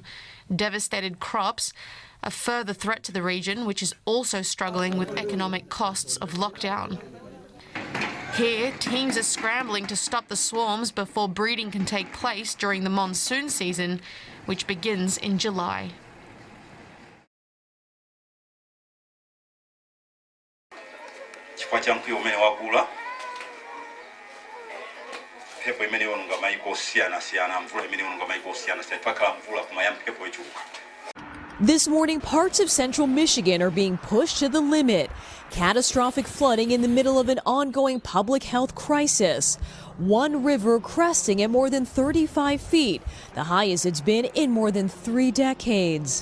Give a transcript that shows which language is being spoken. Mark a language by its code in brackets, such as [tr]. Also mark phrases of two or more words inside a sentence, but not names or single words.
[en] Devastated crops, a further threat to the region, which is also struggling with economic costs of lockdown. Here, teams are scrambling to stop the swarms before breeding can take place during the monsoon season, which begins in July. [ny] Chifukwa cha mkwiyo umene wakula mphepo imene yonunga mayiko osiyana-siyana mvula imene yonunga mayiko osiyana-siyana pakhala mvula kumaya mphepo ichuluka. [en] This morning, parts of central Michigan are being pushed to the limit. Catastrophic flooding in the middle of an ongoing public health crisis. One river cresting at more than 35 feet, the highest it's been in more than 3 decades.